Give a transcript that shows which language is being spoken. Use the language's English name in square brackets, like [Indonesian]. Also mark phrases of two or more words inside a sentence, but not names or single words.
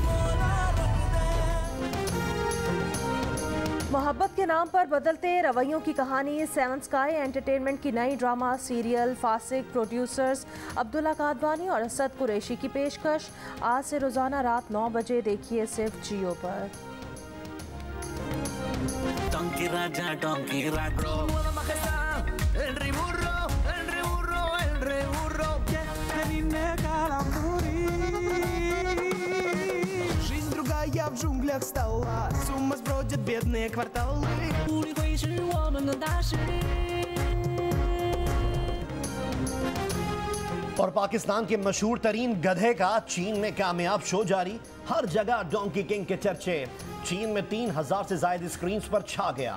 [Hindi] मोहब्बत के नाम पर बदलते रवैयों की कहानी। 7 स्काई एंटरटेनमेंट की नई ड्रामा सीरियल फासिक प्रोड्यूसर्स अब्दुल्ला कादवानी और असद कुरैशी की पेशकश। आज से रोजाना रात 9 बजे देखिए सिर्फ जियो पर। [Russian] Я в джунглях стала, с ума сбродят бедные кварталы. [Hindi] और पाकिस्तान के मशहूर तरीन गधे का चीन में कामयाब शो जारी। हर जगह डोंकी किंग के चर्चे। चीन में 3000 से ज्यादा स्क्रीन पर छा गया।